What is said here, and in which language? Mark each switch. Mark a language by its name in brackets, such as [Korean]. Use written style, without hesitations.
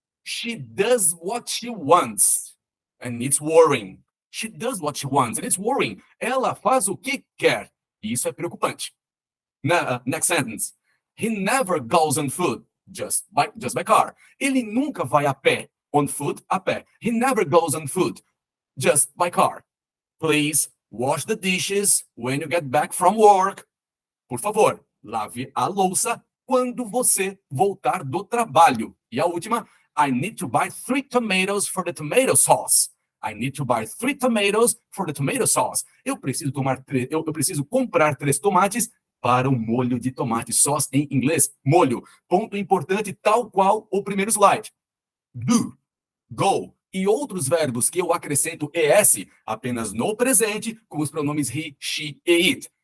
[English] She does what she wants, and it's worrying. She does what she wants, and it's worrying. [Portuguese] Ela faz o que quer, E isso é preocupante. [English] Next sentence. He never goes on foot, just by car. [Portuguese] Ele nunca vai a pé. [English] On foot, [Portuguese] a pé. [English] He never goes on foot, just by car. Please wash the dishes when you get back from work. [Portuguese] Por favor, lave a louça quando você voltar do trabalho. E a última, [English] I need to buy 3 tomatoes for the tomato sauce. I need to buy 3 tomatoes for the tomato sauce. [Portuguese] Eu preciso comprar 3 tomates para o molho de tomate. Sauce em inglês, molho. Ponto importante, tal qual o primeiro slide. Do, go e outros verbos que eu acrescento ES apenas no presente com os pronomes he, she e it.